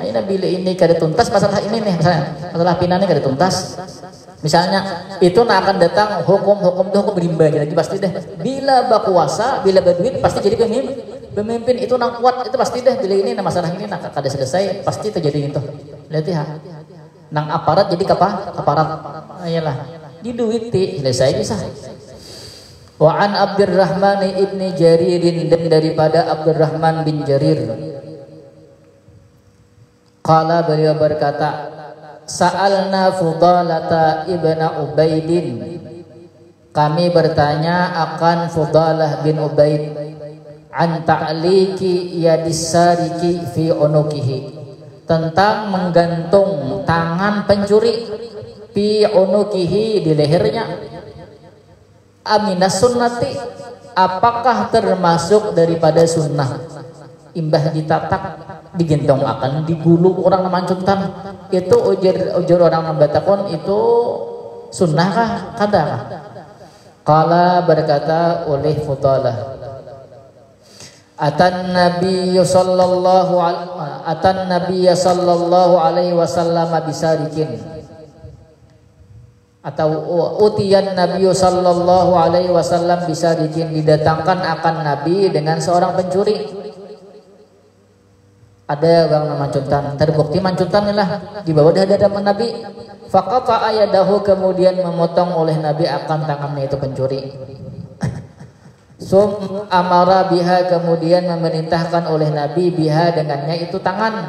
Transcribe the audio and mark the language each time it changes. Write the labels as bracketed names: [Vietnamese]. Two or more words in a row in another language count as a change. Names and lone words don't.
[Banjar] Ini bila ini kada tuntas masalah ini nih, misalnya masalah Pina ini kada tuntas, misalnya itu akan datang hukum rimba, jadi pasti deh bila berkuasa, bila berduit pasti jadi pemimpin itu nang kuat, itu pasti deh bila ini masalah ini nak kada selesai pasti terjadi itu. Lihat ya, nang aparat jadi aparat, ayalah di duit selesai bisa. [Arabic] وعن عبد الرحمن بن جرير, [Indonesian] dan daripada Abdurrahman bin Jarir, [Arabic] qala, [Indonesian] beliau berkata, sa'alna Fudalata ibna Ubaidin, kami bertanya akan Fudalah bin Ubaid, [Arabic] عن تعليق يد السارق في عنقه, [Indonesian] tentang menggantung tangan pencuri, [Arabic] في عنقه, [Indonesian] di lehernya, [Arabic] أمن السنة, [Indonesian] apakah termasuk daripada sunnah, [Banjar] imbah ditatak digentong akan digulung orang namancuntan, itu ujar orang nambatakon itu sunnah kah kada kah? [Indonesian] Qala berkata oleh Fudalah, [Arabic] أتى النبي صلى الله عليه وسلم بسارق, atau أتي النبي صلى الله عليه وسلم بسارق, [Indonesian] didatangkan akan Nabi dengan seorang pencuri. [Banjar] Ada orang nama mancutan, terbukti mancutan lah dibawa di hadapan Nabi. [Arabic] فقطع يده, [Indonesian] kemudian memotong oleh Nabi akan tangannya itu pencuri. [Arabic] ثم أمر بها, [Indonesian] kemudian memerintahkan oleh Nabi biha dengannya itu tangan.